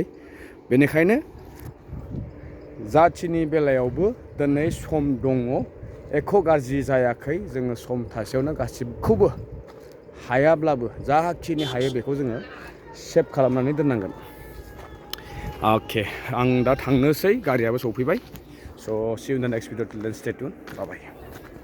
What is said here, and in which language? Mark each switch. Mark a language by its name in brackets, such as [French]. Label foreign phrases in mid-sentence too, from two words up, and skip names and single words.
[Bodo] बेनिखायनो जाथिनि बेलायावबो दिनै सम दङ, एख' गाज्रि जायाखै। जोङो सम थासेयावनो गासिबखौबो हायाब्लाबो जाखिनि हायो बेखौ जोङो सेभ खालामनानै दोननांगोन। अके, आं दा थांनोसै, गारियाबो सौफैबाय। [English] स' see you in the next video. Till then, stay tuned. Bye bye.